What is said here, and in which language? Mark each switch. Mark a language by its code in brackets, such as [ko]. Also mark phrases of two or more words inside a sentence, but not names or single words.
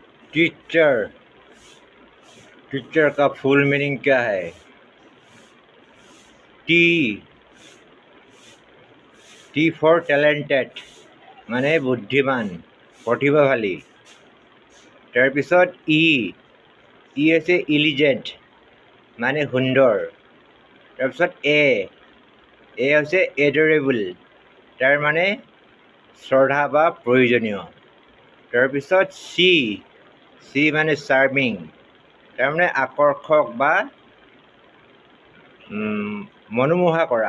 [hi] टीचर टीचर का [en] full meaning [hi] क्या है? [en] T for talented [hi] माने बुद्धिमान प्रतिभाशाली। [as] তাৰপিছত ই হৈছে ইলিজেণ্ট মানে সুন্দৰ। তাৰপিছত এ হৈছে এডৰেবল তাৰ মানে শ্ৰদ্ধা বা প্ৰয়োজনীয়। তাৰপিছত চি মানে চাৰ্মিং তাৰমানে আকৰ্ষক বা মনোমোহা কৰা।